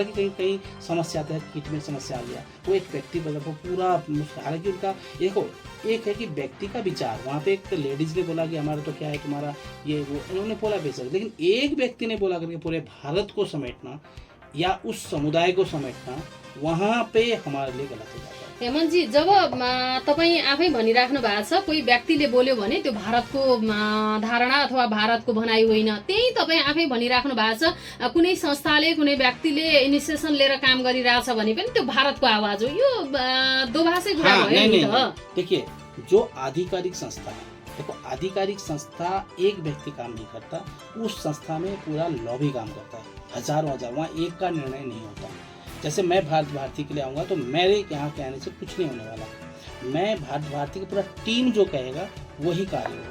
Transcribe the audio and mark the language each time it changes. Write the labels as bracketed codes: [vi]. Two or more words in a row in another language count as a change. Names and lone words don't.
[hi] हालांकि कहीं कहीं समस्या आता है, किट में समस्या आ गया, वो एक व्यक्ति बदल वो पूरा, हालांकि उनका एक है कि व्यक्ति का विचार। वहाँ पे एक लेडीज ने बोला कि हमारा तो क्या है, तुम्हारा ये वो, उन्होंने बोला बेशक, लेकिन एक व्यक्ति ने बोला करके पूरे भारत को समेटना या उस समुदाय को समेटना, वहाँ पे हमारे लिए गलत हो जाता है। [ne] हेमन्तजी, जब तपाईँ आफै भनिराख्नु भएको छ कोही व्यक्तिले बोल्यो भने त्यो भारतको धारणा अथवा भारतको भनाइ होइन, त्यही तपाईँ आफै भनिराख्नु भएको छ कुनै संस्थाले, कुनै व्यक्तिले इनिसिएसन लिएर काम गरिरहेछ भने पनि त्यो भारतको आवाज हो। यो दोभाषै कुरा भयो नि त। [hi] देखिए, जो आधिकारिक संस्था है, देखो आधिकारिक संस्था एक व्यक्ति काम नहीं करता, उस संस्था में पूरा लॉबी काम करता है, हजारों हजार, वहाँ एक का निर्णय नहीं होता। जैसे मैं भारत भारती के लिए आऊँगा तो मेरे यहाँ कहने से कुछ नहीं होने वाला, मैं भारत भारती की पूरा टीम जो कहेगा वही कार्य होगा।